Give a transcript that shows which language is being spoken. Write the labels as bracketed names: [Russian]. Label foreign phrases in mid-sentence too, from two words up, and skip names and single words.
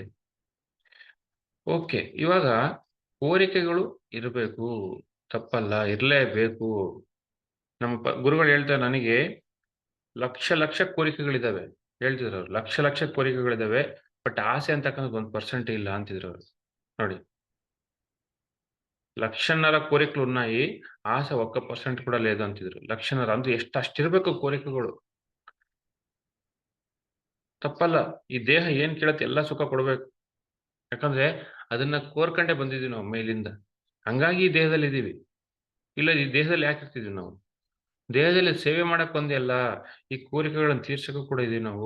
[Kannada] ಓಕೆ, ಇವಾಗ ಕೋರಿಕೆಗಳು ಇರಬೇಕು, ತಪ್ಪಲ್ಲ, ಇರಲೇಬೇಕು. ನಮ್ಮ ಗುರುಗಳು ಹೇಳ್ತಾರೆ, ನನಗೆ ಲಕ್ಷ ಲಕ್ಷ ಕೋರಿಕೆಗಳಿದಾವೆ ಹೇಳ್ತಿದ್ರು ಅವ್ರು. ಲಕ್ಷ ಲಕ್ಷ ಕೋರಿಕೆಗಳಿದಾವೆ, ಬಟ್ ಆಸೆ ಅಂತಕ್ಕಂಥದ್ದು 1% ಇಲ್ಲ ಅಂತಿದ್ರು ಅವರು. ನೋಡಿ, [Telugu] లక్షన్నర కోరికలు ఉన్నాయి, ఆశ 1% కూడా లేదు ಅಂತಿದ್ರು. [Kannada] ಲಕ್ಷన్నರ ಅಂದ್ರೆ ಅಷ್ಟಿರ್ಬೇಕು ಕೋರಿಕೆಗಳು. ತಪ್ಪಲ್ಲ. ಈ ದೇಹ ಏನ್ ಕೇಳತ್ತೆ ಎಲ್ಲ ಸುಖ ಕೊಡ್ಬೇಕು. ಯಾಕಂದ್ರೆ ಅದನ್ನ ಕೋರ್ಕಂಡೇ ಬಂದಿದೀವಿ ನಾವು ಮೇಲಿಂದ. ಹಂಗಾಗಿ ಈ ದೇಹದಲ್ಲಿ ಇದೀವಿ. ಇಲ್ಲ ಈ ದೇಹದಲ್ಲಿ ಯಾಕೆ ಇರ್ತಿದ್ವಿ ನಾವು? ದೇಹದಲ್ಲಿ ಸೇವೆ ಮಾಡಕ್ ಬಂದೇ ಅಲ್ಲ, ಈ ಕೋರಿಕೆಗಳನ್ನ ತೀರ್ಸಕ್ಕೂ ಕೂಡ ಇದೀವಿ ನಾವು.